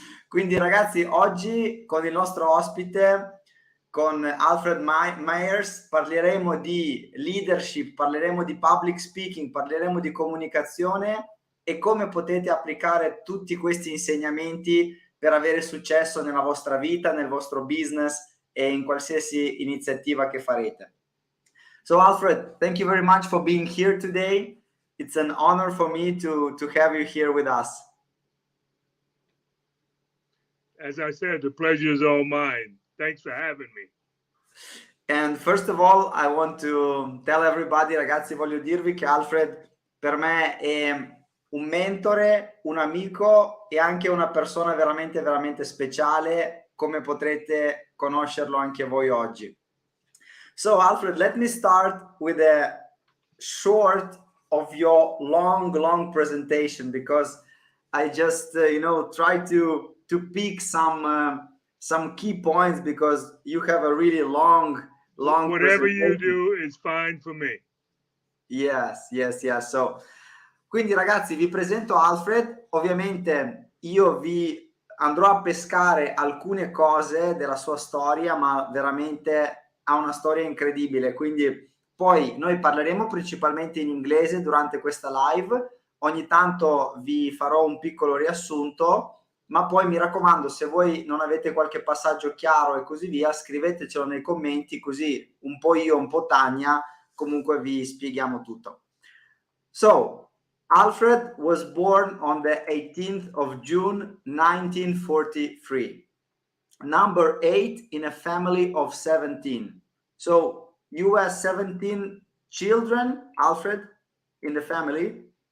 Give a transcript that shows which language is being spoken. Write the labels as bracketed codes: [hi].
[it] Quindi ragazzi, oggi con il nostro ospite, con Alfred Meyers, parleremo di leadership, parleremo di public speaking, parleremo di comunicazione e come potete applicare tutti questi insegnamenti per avere successo nella vostra vita, nel vostro business e in qualsiasi iniziativa che farete. [en] So Alfred, thank you very much for being here today. It's an honor for me to have you here with us. As I said, the pleasure is all mine. Thanks for having me. And first of all, I want to tell everybody, [it] ragazzi, voglio dirvi che Alfred per me è un mentore, un amico e anche una persona veramente, veramente speciale, come potrete conoscerlo anche voi oggi. [en] So Alfred, let me start with a short of your long presentation because I just try to pick some key points because you have a really long Whatever you do is fine for me. Yes. [it] So quindi ragazzi vi presento Alfred, ovviamente io vi andrò a pescare alcune cose della sua storia, ma veramente ha una storia incredibile, quindi poi noi parleremo principalmente in inglese durante questa live, ogni tanto vi farò un piccolo riassunto, ma poi mi raccomando, se voi non avete qualche passaggio chiaro e così via, scrivetecelo nei commenti, così un po' io, un po' Tania, comunque vi spieghiamo tutto. [en] So, Alfred was born on the 18th of June 1943, number 8 in a family of 17. So, you have 17 children, Alfred, in the family?